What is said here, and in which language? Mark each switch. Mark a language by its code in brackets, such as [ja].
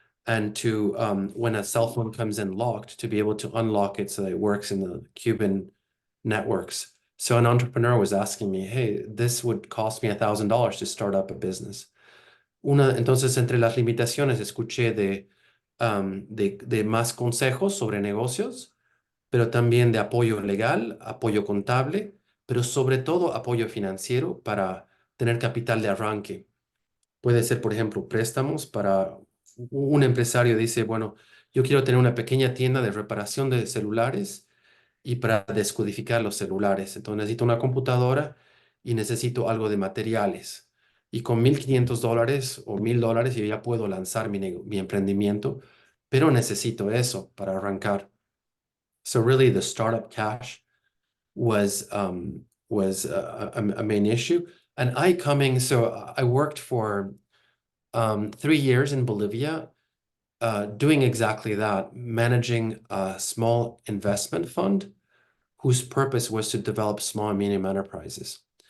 [en] and to, when a cell phone comes in locked, to be able to unlock it so that it works in the Cuban networks. So an entrepreneur was asking me, hey, this would cost me $1,000 to start up a business. [es] Entonces, entre las limitaciones, escuché de más consejos sobre negocios, pero también de apoyo legal, apoyo contable, pero sobre todo apoyo financiero para tener capital de arranque. Puede ser, por ejemplo, préstamos para un empresario dice, bueno, yo quiero tener una pequeña tienda de reparación de celulares y para descodificar los celulares. Entonces necesito una computadora y necesito algo de materiales. Y con $1,500 o $1,000 yo ya puedo lanzar mi emprendimiento, pero necesito eso para arrancar. [en] So really the startup cash was a main issue. And so I worked for 3 years in Bolivia, doing exactly that, managing a small investment fund whose purpose was to develop small and medium enterprises.